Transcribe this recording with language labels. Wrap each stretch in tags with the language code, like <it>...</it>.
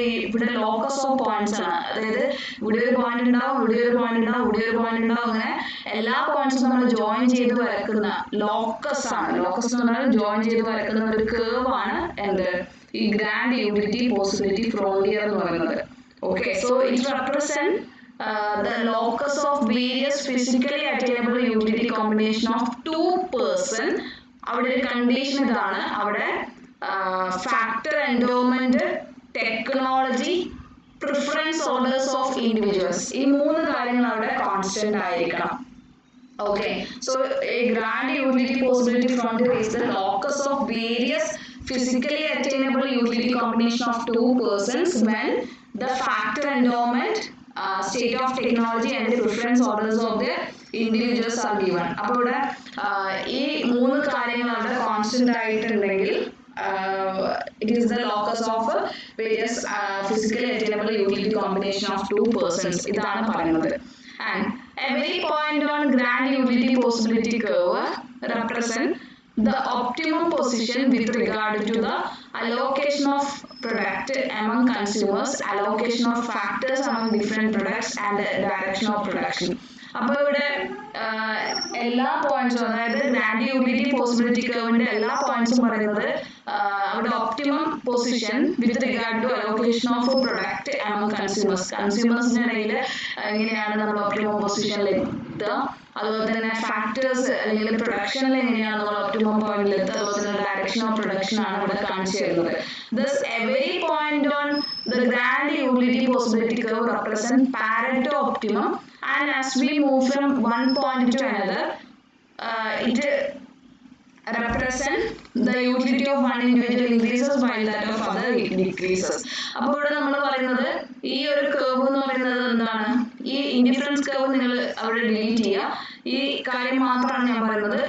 <ml>ഇവിടെ locus of points ആണ്. അതായത് ഇവിടെ ഒരു പോയിന്റ് ഉണ്ടാവും, ഇവിടെ ഒരു പോയിന്റ് ഉണ്ടാവും, ഇവിടെ ഒരു പോയിന്റ് ഉണ്ടാവും, അങ്ങനെ എല്ലാ പോയിന്റ്സും നമ്മൾ ജോയിൻ ചെയ്ത് വരക്കുന്ന ലോക്കസ് ആണ്. ലോക്കസ് എന്ന് പറഞ്ഞാൽ ജോയിൻ ചെയ്ത് വരക്കുന്ന ഒരു കേർവ് ആണ് എന്ത് ഈ ഗ്രാൻഡ് യൂട്ടിലിറ്റി പോസിബിലിറ്റി ഫ്രോണ്ടിയർ എന്ന് പറയുന്നത്. Okay,</ml> <en>So it represent the locus of various physically attainable utility combination of two person.</en> <ml>അവിടെ ഒരു കണ്ടീഷൻ ഇതാണ്, അവിടെ factor endowment, technology, preference orders of individuals, ഈ മൂന്ന് കാര്യങ്ങൾ അവിടെ കോൺസ്റ്റന്റ് ആയിരിക്കണം.</ml> <en>Okay, so a grand utility possibility frontier is the locus of various physically attainable utility combination of two persons when the factor endowment, state of technology and the preference orders of the individuals are given.</en> <ml>അപ്പോൾ ഇവിടെ ഈ മൂന്ന് കാര്യങ്ങൾ അവിടെ constant ആയിട്ടുണ്ടെങ്കിൽ</ml> <en>it is the locus of various physically attainable utility combination of two persons.</en> <ml>ഇതാണ് പറയുന്നത്.</ml> <en>And every point on grand utility possibility curve represent the optimum position with regard to the allocation of product among consumers, allocation of factors among different products and the direction of production.</en> <ml>അപ്പോൾ ഇവിടെ എല്ലാ പോയിന്റ്സും, അതായത് grand utility possibility കർവിന്റെ എല്ലാ പോയിന്റ്സും പറയുന്നത് അവിടെ optimum position with regard to allocation of product among consumers, കൺസ്യൂമേഴ്സിന്റെ ഇടയിൽ എങ്ങനെയാണ് നമ്മൾ ഒപ്റ്റിമം പൊസിഷനിൽ എത്തുക, അതുപോലെ തന്നെ ഫാക്ടേഴ്സ് അല്ലെങ്കിൽ പ്രൊഡക്ഷനിൽ എങ്ങനെയാണ് നമ്മൾ ഒപ്റ്റിമം പോയിന്റിൽ എത്തുക, അതുപോലെ തന്നെ ഡയറക്ഷൻ ഓഫ് പ്രൊഡക്ഷൻ ആണ് ഇവിടെ കാണിച്ചു തരുന്നത്.</ml> <en>Thus every point on the grand utility possibility curve represent Pareto optimum, and as we move from one point to another, it represent the utility of one individual increases while that of other decreases.</en> <ml>അപ്പോൾ ഇവിടെ നമ്മൾ പറയുന്നത് ഈ ഒരു curve എന്ന് പറയുന്നത് എന്താണ്, ഈ ഇൻഡിഫറൻസ് കർവ് നിങ്ങൾ അവിടെ ഡിലീറ്റ് ചെയ്യുക, ഈ കാര്യം മാത്രമാണ് ഞാൻ പറയുന്നത്.</ml>